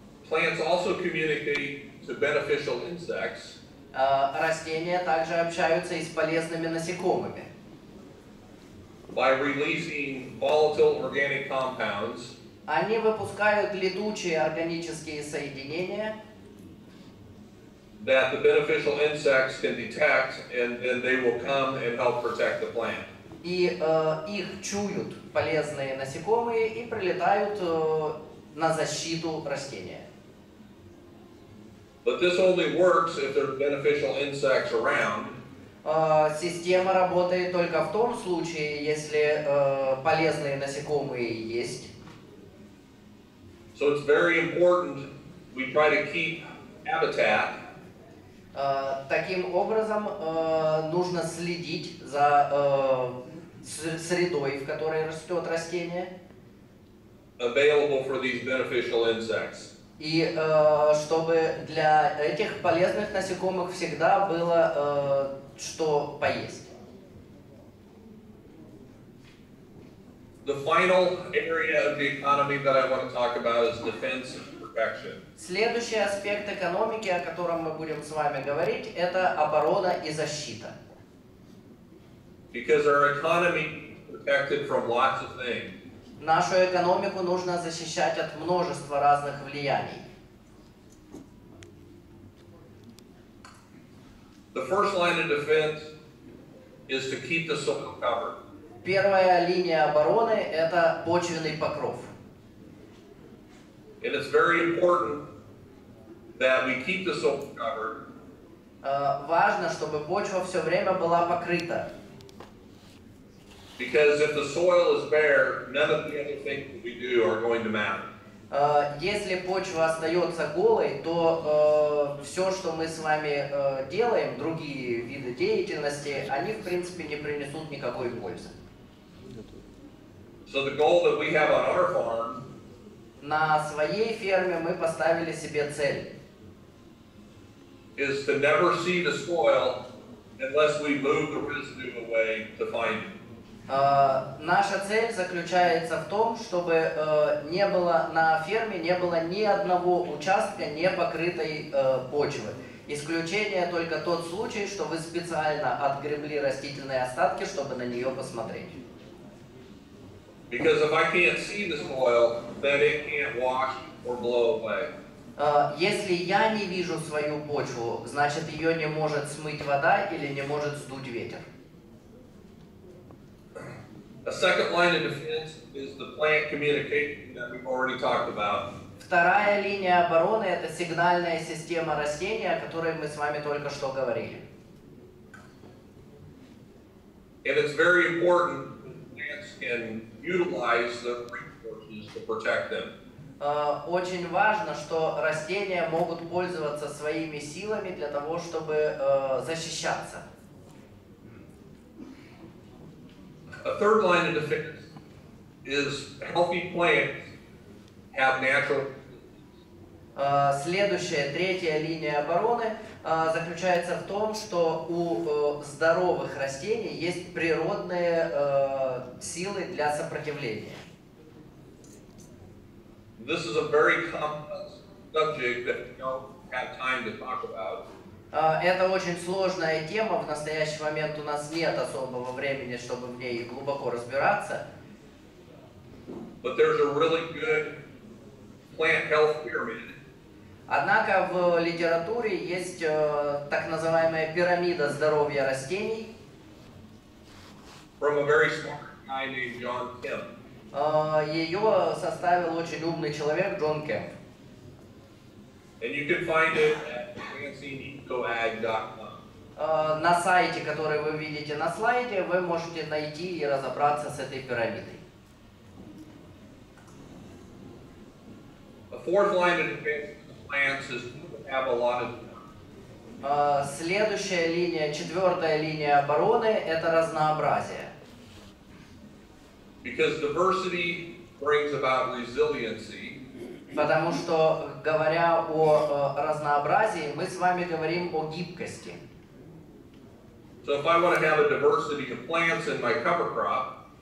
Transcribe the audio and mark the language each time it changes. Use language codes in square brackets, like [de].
[en] Plants also communicate to beneficial insects. [ru] Растения также общаются и с полезными насекомыми. [en] By releasing volatile organic compounds. [ru] Они выпускают летучие органические соединения, [en] that the beneficial insects can detect, and then they will come and help protect the plant. [ru] И их чуют полезные насекомые и прилетают на защиту растения. [en] But this only works if there are beneficial insects around. [ru] Система работает только в том случае, если полезные насекомые есть. [en] So it's very important we try to keep habitat. [ru] Таким образом, нужно следить за средой, в которой растет растение, [en] Available for these beneficial insects. [ru] и чтобы для этих полезных насекомых всегда было что поесть. [en] The final area of the economy that I want to talk about is defense and protection. [ru] Следующий аспект экономики, о котором мы будем с вами говорить, это оборона и защита. [en] Because our economy is protected from lots of things. [ru] Нашу экономику нужно защищать от множества разных влияний. [en] The first line of defense is to keep the soil covered. [ru] Первая линия обороны – это почвенный покров. [en] And it's very important that we keep the soil covered. [ru] Важно, чтобы почва все время была покрыта. [en] Because if the soil is bare, none of the other things that we do are going to matter. [ru] Если почва остается голой, то все, что мы с вами делаем, другие виды деятельности, они в принципе не принесут никакой пользы. [en] So the goal that we have on our farm [ru] На своей ферме мы поставили себе цель. [en] is to never see the soil unless we move the residue away to find it. [ru] Наша цель заключается в том, чтобы не было на ферме не было ни одного участка не покрытой почвы. Исключение только тот случай, что вы специально отгребли растительные остатки, чтобы на нее посмотреть. [en] Because if I can't see the soil, then it can't wash or blow away. [ru] Если я не вижу свою почву, значит ее не может смыть вода или не может сдуть ветер. [en] A second line of defense is the plant communication that we've already talked about. [ru] Вторая линия обороны – это сигнальная система растения, о которой мы с вами только что говорили. [en] And it's very important that plants can utilize the resources to protect them. [ru] Очень важно, что растения могут пользоваться своими силами для того, чтобы защищаться. [en] A third line of defense is healthy plants have natural. [ru] Следующая, третья линия обороны заключается в том, что у здоровых растений есть природные силы для сопротивления. [en] This is a very complex subject that we don't have time to talk about. [ru] Это очень сложная тема, в настоящий момент у нас нет особого времени, чтобы в ней глубоко разбираться. [en] But there's a really good plant health pyramid. [ru] Однако в литературе есть так называемая пирамида здоровья растений. [en] From a very smart guy named John Kemp. [ru] Ее составил очень умный человек Джон Кемп. [en] And you can find it at advancingecoag.com. [ru] На сайте, который вы видите на слайде, вы можете найти и разобраться с этой пирамидой. [en] The fourth line of defense of plants is to have a lot of. [ru] Следующая линия, четвертая линия обороны, это разнообразие. [en] Because diversity brings about resiliency. [ru] Потому что, говоря о разнообразии, мы с вами говорим о гибкости. [en] So if I want to have a diversity of plants in my cover crop,